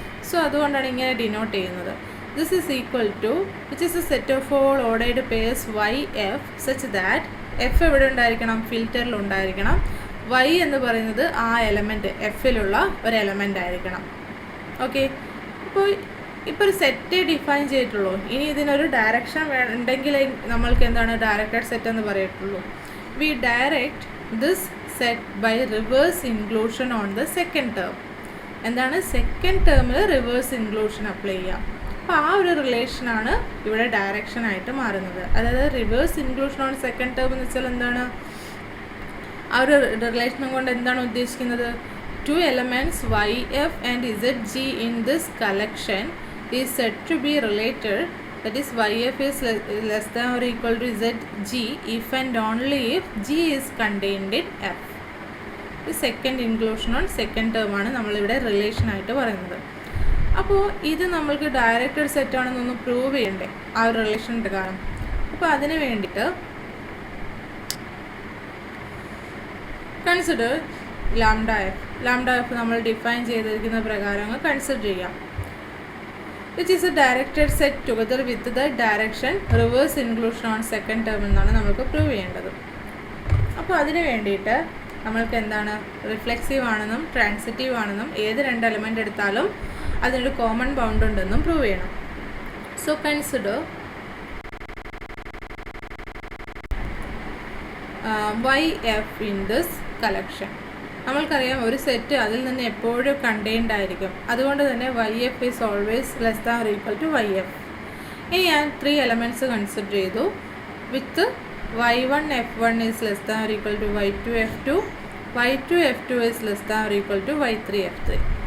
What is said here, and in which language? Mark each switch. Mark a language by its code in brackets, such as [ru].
[ml] So അതുകൊണ്ടാണ് ഇങ്ങനെ denote ചെയ്യുന്നത്. [en] this is equal to which is a set of all ordered pairs y f such that f [ml] എവിടെ ഉണ്ടായിരിക്കണം, ഫിൽറ്ററിൽ ഉണ്ടായിരിക്കണം. Y എന്ന് പറയുന്നത് ആ എലമെൻറ്റ് എഫിലുള്ള ഒരു എലമെൻ്റ് ആയിരിക്കണം. ഓക്കെ, ഇപ്പോൾ ഒരു സെറ്റ് ഡിഫൈൻ ചെയ്തിട്ടുള്ളൂ. ഇനി ഇതിനൊരു ഡയറക്ഷൻ ഉണ്ടെങ്കിൽ നമ്മൾക്ക് എന്താണ് ഡയറക്റ്റഡ് സെറ്റ് എന്ന് പറയത്തുള്ളൂ. [en] We direct this set by reverse inclusion on the second term. [ml] എന്താണ്, സെക്കൻഡ് ടേമിൽ റിവേഴ്സ് ഇൻക്ലൂഷൻ അപ്ലൈ ചെയ്യാം. അപ്പോൾ ആ ഒരു റിലേഷനാണ് ഇവിടെ ഡയറക്ഷൻ ആയിട്ട് മാറുന്നത്. അതായത് reverse inclusion on second term എന്ന് വെച്ചാൽ എന്താണ്, ആ ഒരു റിലേഷനും കൊണ്ട് എന്താണ് ഉദ്ദേശിക്കുന്നത്, [en] Two elements Y F and Z G in this collection is said to be related, that is yf is less than or equal to zg if and only if g is contained in f. [ml] ഈ second inclusion on second term ആണ് നമ്മളിവിടെ relation ആയിട്ട് പറയുന്നത്. അപ്പോൾ ഇത് നമ്മൾക്ക് directed set ആണെന്നൊന്ന് prove ചെയ്യണ്ടേ ആ ഒരു റിലേഷൻ്റെ കാരണം. അപ്പോൾ അതിന് വേണ്ടിയിട്ട് കൺസിഡർ λf നമ്മൾ ഡിഫൈൻ ചെയ്തിരിക്കുന്ന പ്രകാരം കൺസിഡർ ചെയ്യാം. [en] which is a directed set together with the direction reverse inclusion on second term [ml] എന്നാണ് നമുക്ക് പ്രൂവ് ചെയ്യേണ്ടത്. അപ്പോൾ അതിന് വേണ്ടിയിട്ട് നമ്മൾക്ക് എന്താണ്, റിഫ്ലെക്സീവ് ആണെന്നും ട്രാൻസിറ്റീവ് ആണെന്നും ഏത് രണ്ട് എലമെൻ്റ് എടുത്താലും അതിനൊരു കോമൺ ബൗണ്ട് ഉണ്ടെന്നും പ്രൂവ് ചെയ്യണം. [en] So consider YF in this collection. [ml] നമ്മൾക്കറിയാം ഒരു സെറ്റ് അതിൽ നിന്ന് എപ്പോഴും കണ്ടെയ്ൻഡ് ആയിരിക്കും. അതുകൊണ്ട് തന്നെ [en] YF is always less than or equal to YF. [ml] ഇനി ഞാൻ 3 എലമെൻറ്റ്സ് കൺസിഡർ ചെയ്തു. [en] With y1 f1 is less than or equal to y2 f2, y2 f2 is less than or equal to y3 f3.